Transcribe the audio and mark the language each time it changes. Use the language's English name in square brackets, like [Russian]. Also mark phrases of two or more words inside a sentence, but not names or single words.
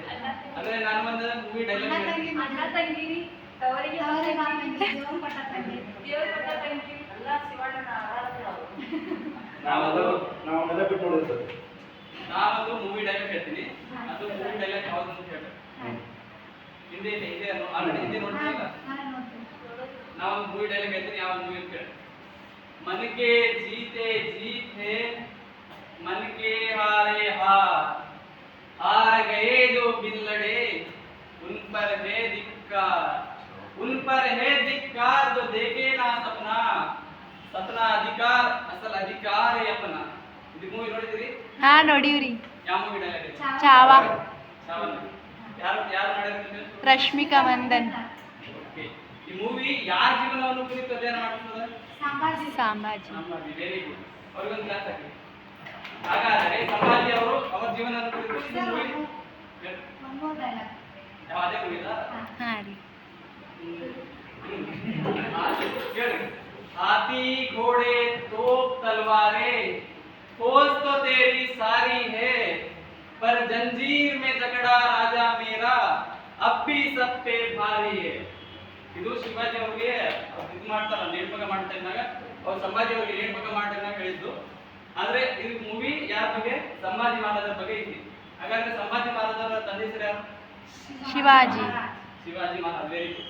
[Kannada] ಅಂದ್ರೆ ನಾನು ಒಂದು [English] movie dialogue [Kannada] ನಾವೊಂದು [English] movie dialogue [Kannada] ಹೇಳ್ತೀನಿ. ಅದು [English] movie dialogue [Kannada] ಯಾವ್ದು ಅಂತ ಹೇಳಿ ಹಿಂದಿ ಆಲ್ರೆಡಿ ಹಿಂದಿ ನೋಡ್ತೀರಲ್ಲ. ನಾವೊಂದು [English] movie dialogue [Kannada] ಹೇಳ್ತೀನಿ, ಯಾವ ಮೂವಿ ಅಂತ ಹೇಳಿ. [Hindi] मन के जीते जीत है, मन के हारे हार, हार गए जो बिल्लड़े, उन पर है धिक्कार, उन पर है धिक्कार जो देखे ना सपना, सपना अधिकार असल अधिकार है अपना. [Kannada] ಇದು ಮೂವಿ ನೋಡಿದ್ರಿ? ಹಾ ನೋಡಿವ್ರಿ. ಯಾವ [English] movie dialogue [Kannada] ಇದೆ? ಚಾವ. ಯಾರು ಯಾರು ಮಾಡಿದ್ರು? ರಶ್ಮಿಕಾ ಮಂದನ್. ಓಕೆ. ಈ ಮೂವಿ ಯಾರ ಜೀವನವನ್ನು ಕುರಿತು ಅಧ್ಯಯನ ಮಾಡುತ್ತದೆ? ಸಂಭಾಜಿ. [English] very good. [Kannada] ಅವರಿಗೊಂದು ಕ್ಲಾಸ್ ಹಾಕಿ. ಹಾಗಾದರೆ ಸಂಭಾಜಿ ಅವರು ಅವರ ಜೀವನವನ್ನು ಕುರಿತು ಈ ಮೂವಿ ಯಾವ ಅದೇ ಮೂವಿ ಇಲ್ಲ? ಹಾ ರೀ. ಕೇಳಿ. [Hindi] हाथी घोड़े तोप तलवारें फौज तो तेरी सारी है, पर जंजीर में जकड़ा राजा मेरा अब भी सब पे भारी है. [Kannada] ಇದು ಶಿವಾಜಿ ಅವರಿಗೆ ಇದು ಮಾಡ್ತಾರ, ನೇಮಕ ಮಾಡ್ತಾ ಇದ್ದಾಗ ಅವ್ರು ಸಂಭಾಜಿ ಅವರಿಗೆ ನೇಮಕ ಮಾಡಿದಾಗ ಹೇಳಿದ್ದು. ಆದ್ರೆ ಇದು ಮೂವಿ ಯಾರ ಬಗ್ಗೆ? ಸಂಭಾಜಿ ಮಹಾರಾಜರ ಬಗ್ಗೆ ಐತಿ. ಹಾಗಾದ್ರೆ ಸಂಭಾಜಿ ಮಹಾರಾಜರ ತಂದೆ ಹೆಸರು ಯಾರು? ಶಿವಾಜಿ. ಶಿವಾಜಿ ಮಹಾರಾಜ. [English] very good.